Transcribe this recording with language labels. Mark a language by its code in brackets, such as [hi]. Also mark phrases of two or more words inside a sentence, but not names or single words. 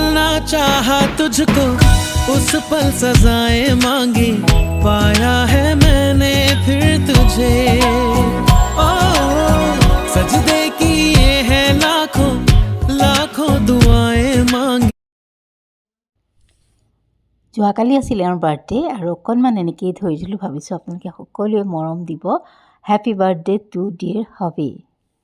[hi] चाहा तुझको उस पल सजाएं मांगी पाया है मैंने फिर तुझे ओ सजदे किए हैं लाखों लाखों दुआएं मांगी [as] যোৱাকালি আছিল এওঁৰ বাৰ্থডে আৰু অকণমান এনেকেই ধৰি দিলোঁ ভাবিছোঁ আপোনালোকে সকলোৱে মৰম দিব [en] happy birthday to dear [as] হবি